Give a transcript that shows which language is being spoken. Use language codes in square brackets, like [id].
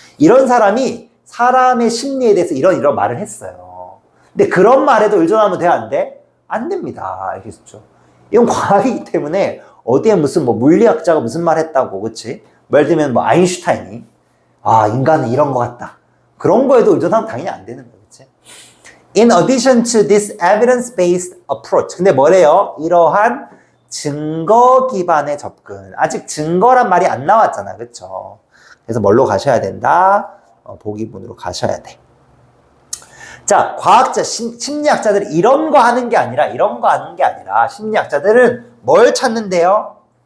[ko] 이런 사람이 사람의 심리에 대해서 이런 말을 했어요. 근데 그런 말에도 의존하면 돼, 안 돼? 안 됩니다. 알겠죠? 이건 과학이기 때문에 어디에 무슨 물리학자가 무슨 말 했다고, 그치? 예를 들면 아인슈타인이 인간은 이런 것 같다. 그런 거에도 의존하면 당연히 안 되는 거예요. 그치? [en] In addition to this evidence-based approach. [ko] 근데 뭐래요? 이러한 증거 기반의 접근. 아직 증거란 말이 안 나왔잖아. 그쵸? 그래서 뭘로 가셔야 된다? 보기문으로 가셔야 돼. 자, 과학자, 심리학자들이 이런 거 하는 게 아니라, 심리학자들은 뭘 찾는데요?